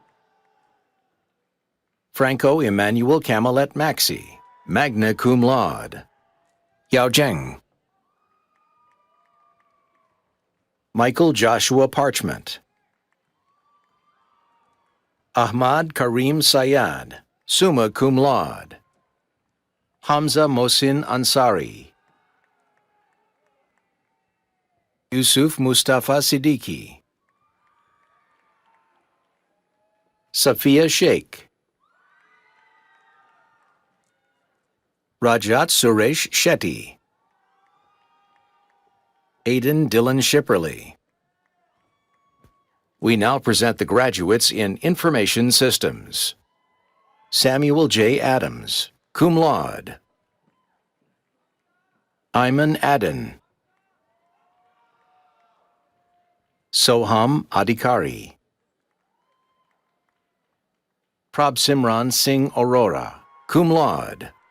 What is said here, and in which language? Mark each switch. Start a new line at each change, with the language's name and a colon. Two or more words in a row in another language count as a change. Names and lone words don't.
English: Franco Emmanuel Camilet Maxey,
Latin: magna cum laude.
English: Yao Zheng. Michael Joshua Parchment. Ahmad Karim Sayad,
Latin: summa cum laude.
English: Hamza Mohsin Ansari. Yusuf Mustafa Siddiqui. Safia Sheikh. Rajat Suresh Shetty. Aidan Dylan Shipperly. We now present the graduates in Information Systems. Samuel J. Adams,
Latin: cum laude.
English: Ayman Aden. Soham Adhikari. Prabsimran Singh Aurora,
Latin: cum laude.